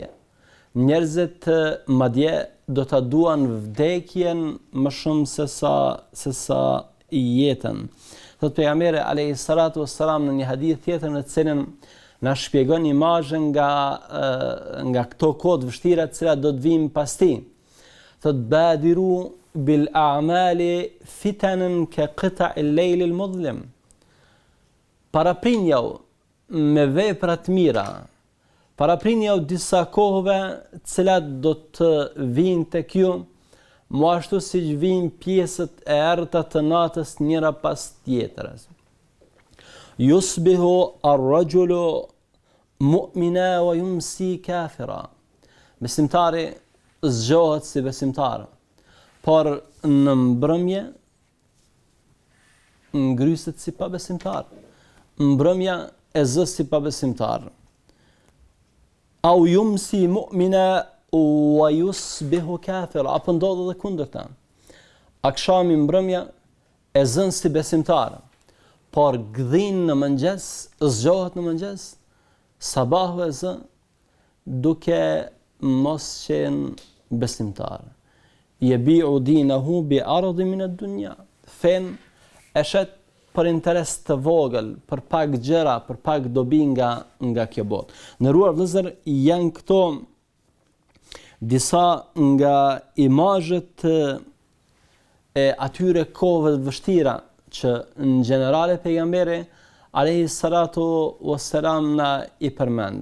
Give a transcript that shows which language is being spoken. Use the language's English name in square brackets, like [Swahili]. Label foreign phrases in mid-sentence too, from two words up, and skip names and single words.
[Albanian] Njerëzit madje do ta duan vdekjen më shumë se sa jetën. Thot pejgamberi [Arabic] عليه الصلاة والسلام [Albanian] në një hadith tjetër në të cilin na shpjegon imazhe nga këto kohë të vështira të cilat do të vinë pas tij. [Arabic] Thot بادروا بالأعمال فتنا كقطع الليل المظلم. [Albanian] Paraprinjau me vepra të mira, paraprinjau disa kohëve të cilat do të vinë tek ju, mo ashtu si që vinë pjesët e errëta të natës njëra pas tjetrës. [Arabic] يصبح الرجل مؤمنا ويمسي كافرا. [Albanian] Besimtari zgjohet si besimtar, por në mbrëmje ngryset si pa besimtar. Mbrëmja e zë si pa besimtar. [Arabic] أو يمسي مؤمنا ويصبح كافرا, [Albanian] apo ndodh edhe kundërta. Akshami mbrëmja e zën si besimtar, por gdhin në mëngjes, zgjohet në mëngjes, sabahu e zë duke mos qenë besimtar. [Arabic] يبيع دينه بعرض من الدنيا. [Albanian] Fen e shet për interes të vogël, për pak gjëra, për pak dobi nga kjo botë. Nderuar vëllezër, janë këto disa nga imazhet e atyre kohëve të vështira që në generale pejgamberi [Arabic] عليه الصلاة والسلام [Albanian] na i përmend.